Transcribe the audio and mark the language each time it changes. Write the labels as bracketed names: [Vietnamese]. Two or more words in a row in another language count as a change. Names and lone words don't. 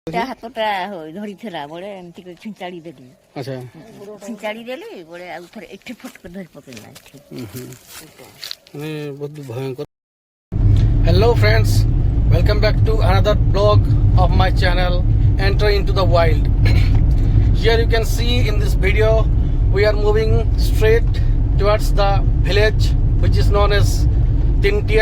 [Odia] ହାତଟା ଧରିଥିଲା ବଳେ ଏମିତି କରି ଛିଞ୍ଚାଡ଼ି ଦେଲି। ଆଚ୍ଛା ଛିଞ୍ଚାଡ଼ି ଦେଲି ବଳେ ଆଉ ଥରେ ଏଠି ଫଟକ ଧରି ପକେଇଲା ଏଠି। ମାନେ ବହୁତ ଭୟଙ୍କର। [English] Hello friends, welcome back to another blog of my channel Enter into the Wild. Here you can see in this video we are moving straight towards the village which is known as Tintia.